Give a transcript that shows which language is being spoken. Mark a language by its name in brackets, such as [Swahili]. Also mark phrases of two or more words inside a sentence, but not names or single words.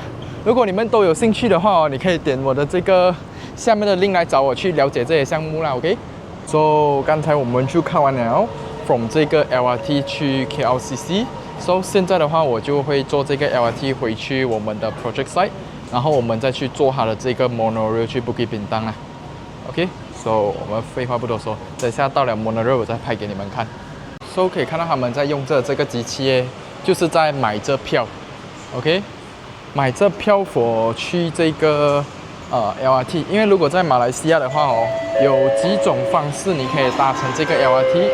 [Chinese] 如果你们都有兴趣的话哦，你可以点我的这个下面的 link 来找我去了解这些项目啦。 [English] OK，So [Chinese] 刚才我们就看完了 from 这个 LRT 去 KLCC。So 现在的话，我就会坐这个 LRT 回去我们的 project site， 然后我们再去坐它的这个 monorail 去 Bukit Bintang 啦。 [English] OK，So [Chinese] 我们废话不多说，等下到了 monorail 我再拍给你们看。So 可以看到他们在用这个机器耶，就是在买这票。OK， 买这票for 去这个LRT， 因为如果在马来西亚的话哦，有几种方式你可以搭乘这个 LRT。